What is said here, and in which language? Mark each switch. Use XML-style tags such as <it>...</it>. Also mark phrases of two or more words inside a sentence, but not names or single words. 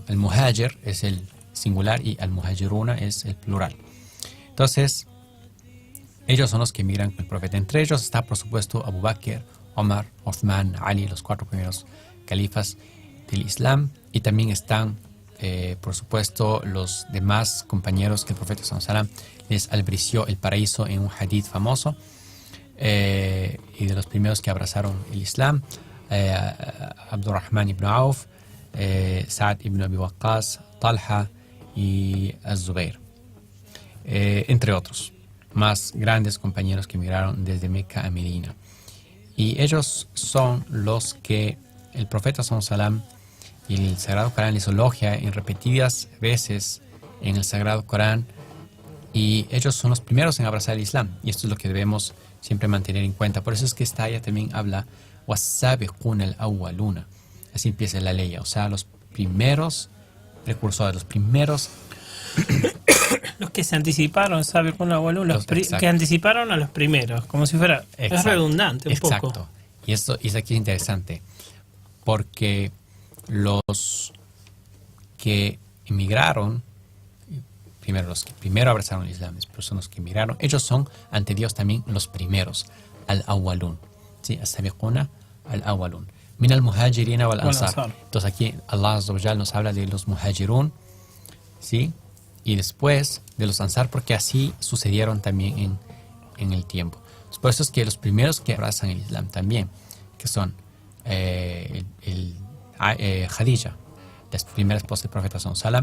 <es>El muhajir es el singular y al-muhajiruna es el plural. Entonces, ellos son los que emigran con el profeta. Entre ellos está, por supuesto, Abu Bakr, Omar, Uthman, Ali, los 4 primeros califas del Islam, y también están, por supuesto, los demás compañeros que el profeta</es> <ar>صلى الله عليه وسلم</ar> <es>les albrició el paraíso en un hadith famoso, y de los primeros que abrazaron el Islam, Abdurrahman ibn Auf, Sa'ad ibn Abi Waqqas, Talha y Az-Zubair, entre otros, más grandes compañeros que emigraron desde Meca a Medina. Y ellos son los que el profeta</es> <ar>صلى الله عليه وسلم</ar> <es>y el Sagrado Corán les elogia en repetidas veces en el Sagrado Corán, y ellos son los primeros en abrazar el Islam, y esto es lo que debemos siempre mantener en cuenta. Por eso es que esta ayah también habla</es> <ar>والسابقون الأولون,</ar> <es>así empieza la ley, o sea, los primeros precursores, los primeros los que se anticiparon, ¿sabe? Con la que anticiparon a los primeros, como si fuera, es redundante un poco. Y esto aquí es interesante, porque los que emigraron, los que primero abrazaron el Islam, pero son los que emigraron, ellos son ante Dios también los primeros, al-awwalun, ¿sí?</es> <ar>السابقون الأولون من المهاجرين والأنصار.</ar> <es>Entonces aquí</es> <ar>الله عز وجل</ar> <es>nos habla de los muhajirun, ¿sí? Y después de los ansar, porque así sucedieron también en el tiempo. Por eso es que los primeros que abrazan el Islam también, que son Khadija, la primera esposa del profeta sallam,</es>